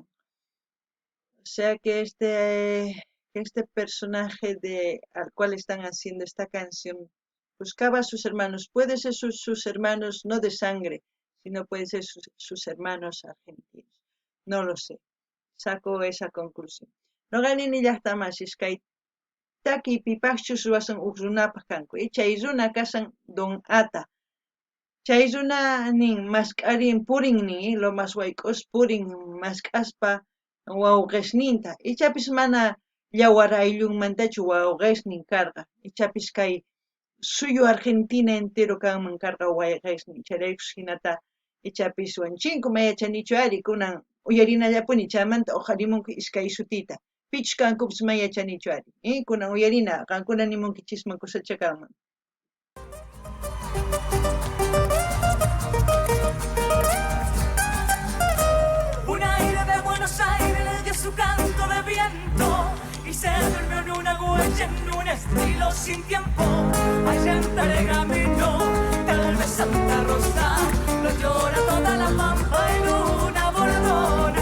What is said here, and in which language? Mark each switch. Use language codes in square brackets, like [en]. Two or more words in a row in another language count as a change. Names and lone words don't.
[es] O sea que este personaje al cual están haciendo esta canción buscaba a sus hermanos. Puede ser sus hermanos no de sangre, sino puede ser sus hermanos argentinos. No lo sé. Saco esa conclusión. [qu] Noqanini llaqtamasís kay taki pipaqchus ruwasan huk runapaq kanku. Chay runa kasan Don Ata. Chay runanin masqarin purinnin, lomas wayk'us purin masqaspa wawqisninta. Ichapis mana yawar ayllunmantachu wawqisnin karqa. Ichapis kay suyo Argentina entero kanman karqa wayqismi chayraykus hinata ichapis wanchinkum mayachanichu ari kunan uyarinallapuni chaymanta uqharimunku iskay sutita pichus kankupis mayachanichu ari kunan uyarina qankuna nimunkichisman kusachakanman. [es] Un aire de Buenos Aires le dio su canto de viento y se durmió en una huella, en un estilo sin tiempo. Allá en Peregamino, tal vez Santa Rosa, lo llora toda la pampa en una bordona.